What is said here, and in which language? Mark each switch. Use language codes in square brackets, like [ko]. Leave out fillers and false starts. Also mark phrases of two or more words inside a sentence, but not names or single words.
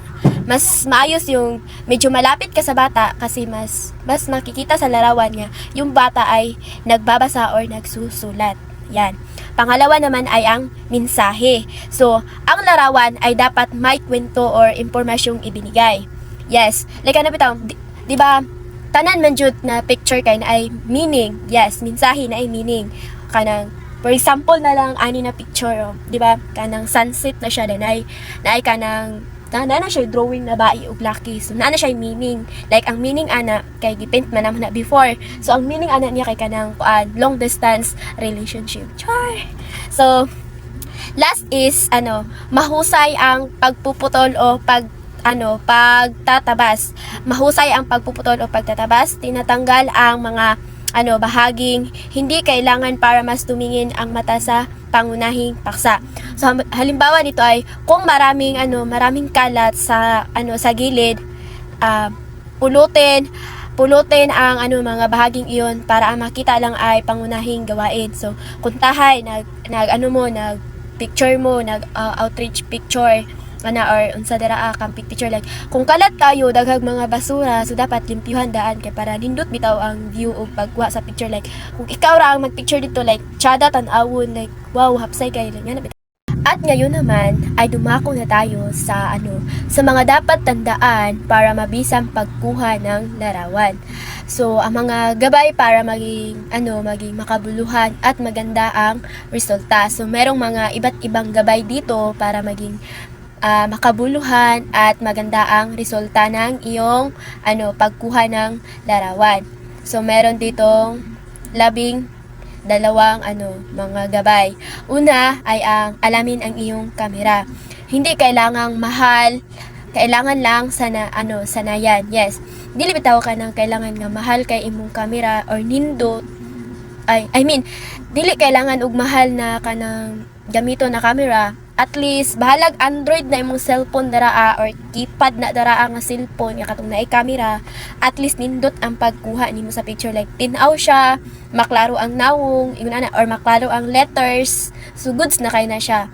[tl] Mas maayos yung medyo malapit ka sa bata kasi mas makikita sa larawan niya yung bata ay nagbabasa or nagsusulat. Yan. Pangalawa naman ay ang mensahe. So, ang larawan ay dapat may kwento or impormasyong ibinigay. [en] Yes, like [ceb] di ba, tanan man jud na picture kay na ay meaning. Yes, mensahe na ay meaning. [en] For example [ceb] na lang ani na picture, di ba? Kanang sunset na siya din ay kanang na siya drawing na bai og laki. So na siya meaning. Like ang meaning ana kay gipaint man na before. So ang meaning ana niya kay kanang [en] long distance relationship. [ceb] Char. [tl] So last is mahusay ang pagpuputol o pagtatabas. Mahusay ang pagpuputol o pagtatabas. Tinatanggal ang mga bahaging hindi kailangan para mas tumingin ang mata sa pangunahing paksa. So halimbawa nito ay kung maraming kalat sa gilid, pulutin ang mga bahaging iyon para ang makita lang ay pangunahing gawain. [ceb] So kuntahay nag picture mo, [en] outreach picture [ceb] or unsa dira kang picture, like kung kalat kayo daghang mga basura, so dapat limpyuhan daan kay para nindot bitaw ang view o pagkuha sa picture. Like kung ikaw ra ang magpicture dito, like tsada tan-awon, [en] like wow, [ceb] hapsay kay lang yan. [tl] At ngayon naman ay dumako na tayo sa mga dapat tandaan para mabisang pagkuha ng larawan. So ang mga gabay para maging makabuluhan at maganda ang resulta. So merong mga iba't ibang gabay dito para maging makabuluhan at maganda ang resulta ng iyong pagkuha ng larawan. So meron ditong 12 mga gabay. Una ay ang alamin ang iyong kamera. Hindi kailangang mahal, kailangan lang sanayan. [en] Yes. [ceb] Dili bitaw ka nang kailangan nga mahal kay imong kamera or nindot. Dili kailangan og mahal na kanang gamito na camera [en] at least [ceb] bahalag Android na imong cellphone daraa or keypad na daraa nga cellphone nga katong naay camera, [en] at least [ceb] nindot ang pagkuha nimo sa picture, like tin-aw siya, maklaro ang nawong ingon ana, or maklaro ang letters, so goods na kay na siya.